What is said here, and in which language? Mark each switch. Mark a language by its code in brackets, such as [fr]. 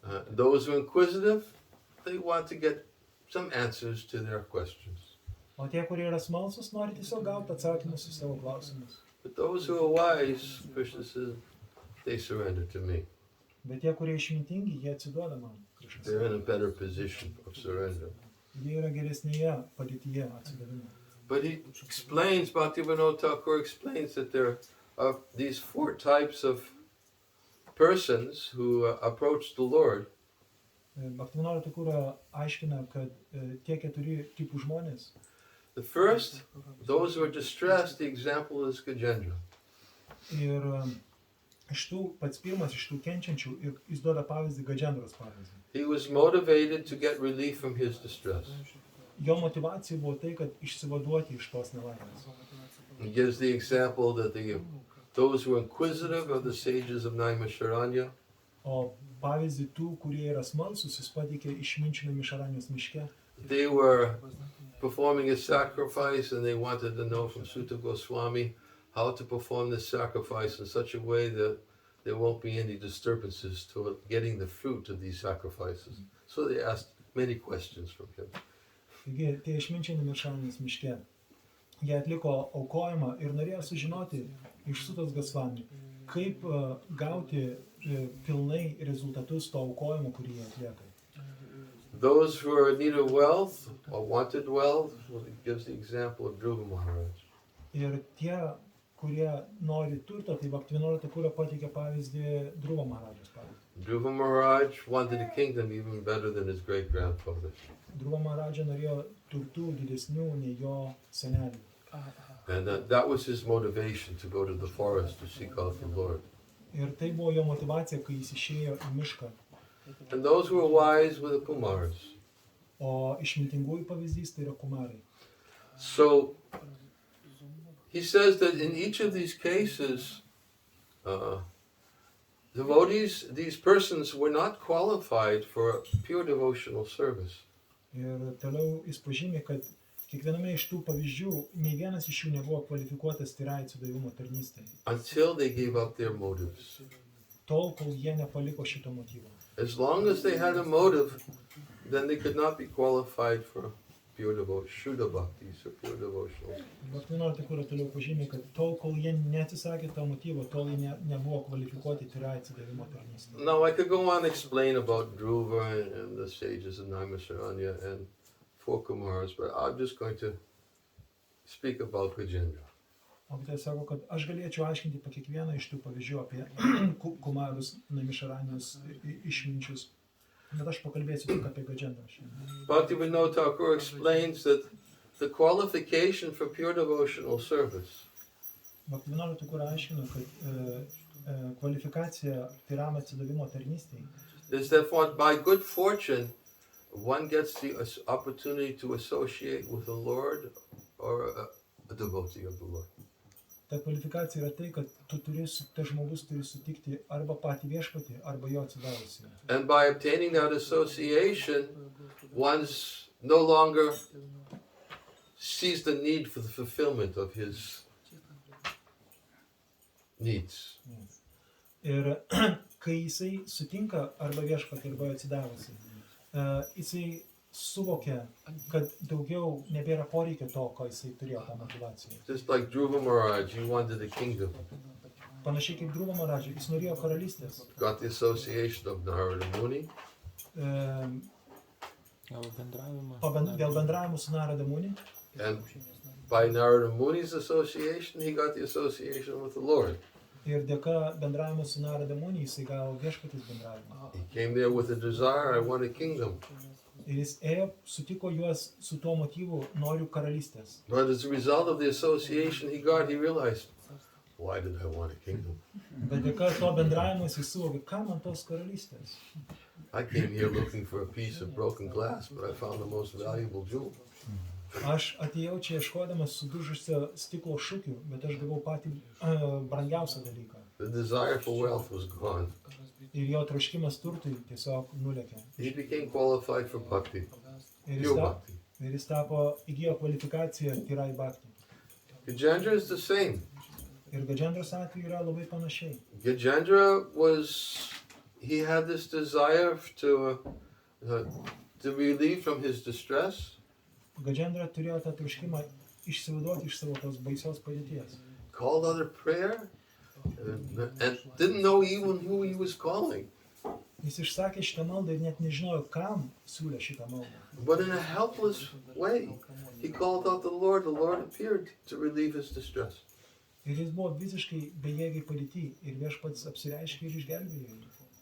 [en] Those who are inquisitive, they want to get some answers to their questions. [lt] O tie, kurie yra smalsus, nori tiesiog gauti atsakymus į savo klausimus. [en] But those who are wise, Krishna says, they surrender to me. [lt] Bet tie, kurie išmintingi, jie atsiduoda man. [en] They're in a better position of surrender. [lt] Jie yra geresnėje padėtyje atsidavimo. [en] But he explains, Bhaktivinoda Thakur explains that there are these 4 types of persons who approach the Lord. [lt] Bhaktivinoda Thakur aiškina, kad tie 4 tipų žmonės. [en] The first, those who are distressed, the example is Gajendra. [lt] Ir pats pirmas iš tų kenčiančių, ir jis duoda pavyzdį Gajendros pavyzdį. [en] He was motivated to get relief from his distress. [lt] Jo motivacija buvo tai, kad išsivaduoti iš tos nelaimės. [en] He gives the example that those who are inquisitive are the sages of Naimisharanya. [lt] O pavyzdį tų, kurie yra smalsūs, jis pateikė išminčių Naimisharanijos miške. [en] They were performing a sacrifice and they wanted to know from Sutta Goswami how to perform this sacrifice in such a way that there won't be any disturbances to getting the fruit of these sacrifices. So they asked many questions from him. [lt] Taigi, tie išminčiai Naimisharanijos miške, jie atliko aukojimą ir norėjo sužinoti iš Sutos Gosvami, kaip gauti pilnai rezultatus to aukojimo, kurį jie atlieka. [en] Those who are in need of wealth or wanted wealth, well, he gives the example of Dhruva Maharaj. [lt] Ir tie, kurie nori turto, tai Bhaktivinoda Thakur pateikė pavyzdį Dhruva Maharajos pavyzdį. [en] Dhruva Maharaj wanted a kingdom even better than his great-grandfather. [lt] Dhruva Maharajė norėjo turtų didesnių nei jo senelių. [en] And that was his motivation to go to the forest to seek out the Lord. [lt] Ir tai buvo jo motivacija, kai jis išėjo į mišką. [en] And those who are wise were the Kumaras. [lt] O išmintingųjų pavyzdys tai yra kumarai. [en] So he says that in each of these cases, devotees, these persons were not qualified for pure devotional service. [lt] Ir toliau jis pažymė, kad kiekviename iš tų pavyzdžių, nei vienas iš jų nebuvo kvalifikuotas tyrai atsidavimo tarnystei. [en] Until they gave up their motives. [lt] Tol, kol jie nepaliko šito motyvo. [en] As long as they had a motive, then they could not be qualified for pure devotion, Shuddha Bhaktis or pure devotional. [lt] Bhaktivinoda Thakur toliau pažymė, kad tol, kol jie neatsisakė to motyvo, tol jie nebuvo kvalifikuoti tyrai atsidavimo tarnystei. [en] Now I could go on and explain about Dhruva and the sages of Naimisharanya and 4 Kumaras, but I'm just going to speak about Gajendra. [lt] O tai sako, kad aš galėčiau aiškinti po kiekvieną iš tų pavyzdžių apie kumarus, Naimisharanijos išminčius, bet aš pakalbėsiu tik apie Gajendrą šiandien. [en] Bhaktivinoda Thakur explains that the qualification for pure devotional service [lt] Bhaktivinoda Thakur aiškina, kad kvalifikacija tyram atsidavimo tarnystei [en] is that by good fortune one gets the opportunity to associate with the Lord or a devotee of the Lord. [lt] Ta kvalifikacija yra tai, kad tas žmogus turi sutikti arba patį viešpatį, arba jo atsidavusį. [en] And by obtaining that association, one no longer sees the need for the fulfillment of his needs. [lt] Ir kai jisai sutinka arba viešpatį, arba atsidavusi, jisai suvokia, kad daugiau nebėra poreikio to, ko jisai turėjo tą motivaciją. [en] Just like Dhruva Maharaj, he wanted a kingdom. [lt] Panašiai kaip Dhruva Maharaj, jis norėjo karalystės. [en] Got the association of Narada Muni. [lt] Gal bendravimą. Dėl bendravimo su Narada Muni. [en] And by Narada Muni's association, he got the association with the Lord. [lt] Ir dėka bendravimo su Narada Muni jisai gavo viešpaties bendravimą. [en] He came there with a desire, I want a kingdom. [lt] Ir jis ėjo, sutiko juos su tuo motyvu, noriu karalystės. [en] But as a result of the association he got, he realized, why did I want a kingdom? [lt] Bet dėka to bendravimo jisai suvokė, ką man tos karalystės. [en] I came here looking for a piece of broken glass, but I found the most valuable jewel. [lt] Aš atėjau čia ieškodamas sudužusio stiklo šukių, bet aš gavau patį brangiausią dalyką. [en] The desire for wealth was gone. [lt] Ir jo troškimas turtui tiesiog nulėkė. [en] He became qualified for bhakti, [lt] Ir [en] pure bhakti. [lt] jis įgijo kvalifikaciją tirai bhakti. [en] Gajendra is the same. [lt] Ir Gajendros atveju yra labai panašiai. [en] Gajendra he had this desire to relieve from his distress. [lt] Gajendra turėjo tą troškimą išsivaduoti iš savo tos baisios padėties. [en] Called out a prayer and didn't know even who he was calling. [lt] Jis išsakė šitą maldą ir net nežinojo, kam siūlė šitą maldą. [en] But in a helpless way, he called out the Lord appeared to relieve his distress. [lt] Ir jis buvo visiškai bejėgiai padėty ir viešpats apsireiškė ir išgelbėjo jį.